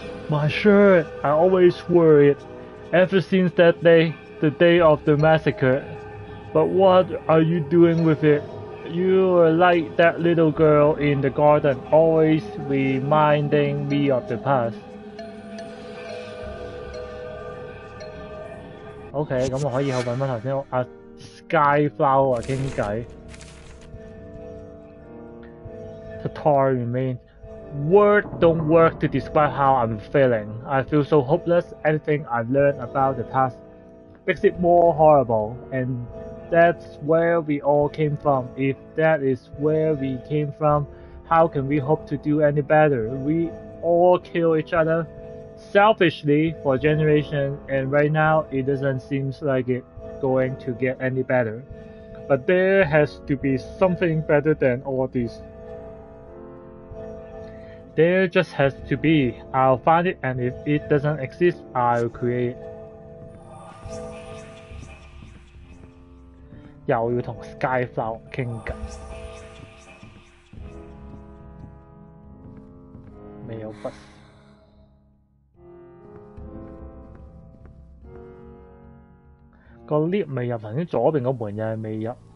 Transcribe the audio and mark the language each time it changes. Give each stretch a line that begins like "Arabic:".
English: My shirt, I always wore it, ever since that day, the day of the massacre. But what are you doing with it? You are like that little girl in the garden, always reminding me of the past.
Cantonese: OK， 咁我可以去揾翻頭先阿 Skyflower 傾偈。
English: The tar remains.Words don't work to describe how I'm feeling. I feel so hopeless. Everything I've learned about the past makes it more horrible. And that's where we all came from. If that is where we came from, how can we hope to do any better? We all kill each other selfishly for generations, and right now it doesn't seem like it's going to get any better. But there has to be something better than all this.There just has to be. I'll find it, and if it doesn't exist, I'll create it.
Cantonese: 又要同 Skyflower 傾偈，未有筆。個 lift 未入，頭先左邊個門又係未入。